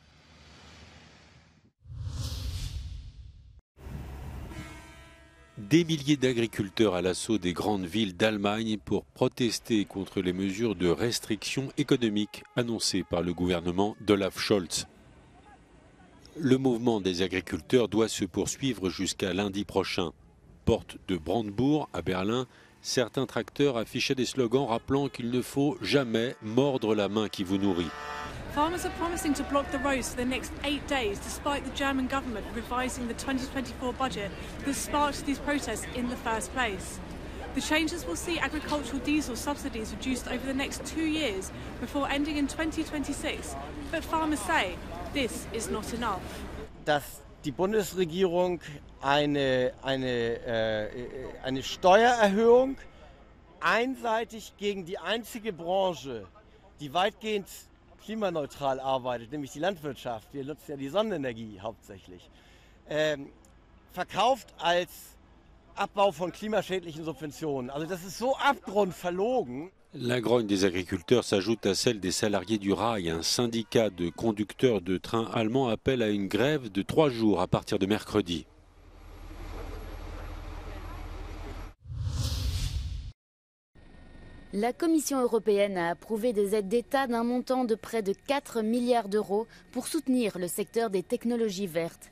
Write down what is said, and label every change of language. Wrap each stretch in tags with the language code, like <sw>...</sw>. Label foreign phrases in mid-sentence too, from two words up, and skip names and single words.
<fr>Des milliers d'agriculteurs à l'assaut des grandes villes d'Allemagne pour protester contre les mesures de restriction économique annoncées par le gouvernement d'Olaf Scholz. Le mouvement des agriculteurs doit se poursuivre jusqu'à lundi prochain. Porte de Brandebourg à Berlin, Certains tracteurs affichaient des slogans rappelant qu'il ne faut jamais mordre la main qui vous nourrit.</fr> <en>Farmers are promising to block the roads for the next 8 days, despite the German government revising the 2024 budget that sparked these protests in the first place. The changes will see agricultural diesel subsidies reduced over the next 2 years before ending in 2026. But farmers say this is not enough.</en> <de>Dass die Bundesregierung eine Steuererhöhung einseitig gegen die einzige Branche, die weitgehend klimaneutral arbeitet, nämlich die Landwirtschaft, wir nutzen ja die Sonnenenergie hauptsächlich, verkauft als Abbau von klimaschädlichen Subventionen. Also das ist so abgrundverlogen.</de> <fr>La grogne des agriculteurs s'ajoute à celle des salariés du rail. Un syndicat de conducteurs de trains allemands appelle à une grève de 3 jours à partir de mercredi. La Commission européenne a approuvé des aides d'État d'un montant de près de 4 milliards d'euros pour soutenir le secteur des technologies vertes.</fr>